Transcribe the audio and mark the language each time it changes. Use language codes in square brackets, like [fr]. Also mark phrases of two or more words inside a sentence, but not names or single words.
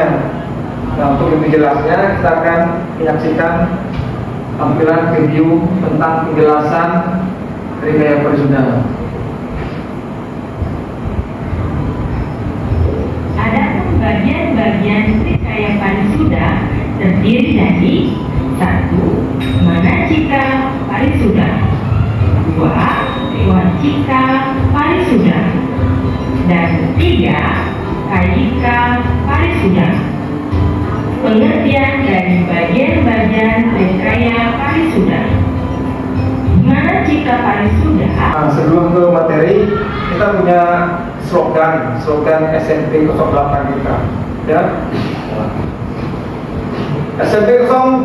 [id] Nah, untuk lebih jelasnya kita akan menyaksikan tampilan video tentang penjelasan Trikaya Parisuda. Adapun bagian-bagian Trikaya Parisuda terdiri dari 1. Manacika Parisuda, 2. Wacika Parisuda, dan 3. Kayika Parisuda. Pengertian dari bagian-bagian Trikaya Parisuda. Manacika Parisuda. Sebelum ke materi, kita punya slogan SMP 08 kita, ya. SMP 08.